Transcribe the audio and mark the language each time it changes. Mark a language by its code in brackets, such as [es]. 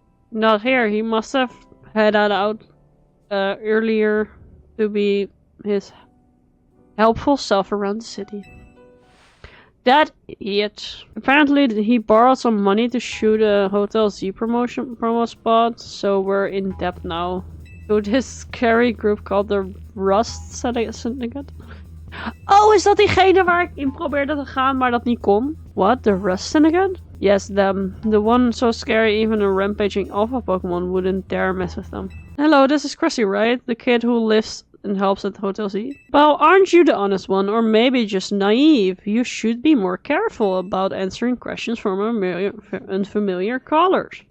[en] Not here, he must have headed out earlier to be his helpful self around the city. That idiot. Apparently he borrowed some money to shoot a Hotel Z promo spot, so we're in debt now. To this scary group called the Rust Syndicate. [nl] Oh, is dat diegene waar ik in probeerde te gaan, maar dat niet kon? [en] What? The Rust Syndicate? Yes, them. The one so scary even a rampaging alpha Pokemon wouldn't dare mess with them. Hello, this is Chrissy, right? The kid who lives and helps at Hotel Z? Well, aren't you the honest one, or maybe just naive? You should be more careful about answering questions from unfamiliar callers.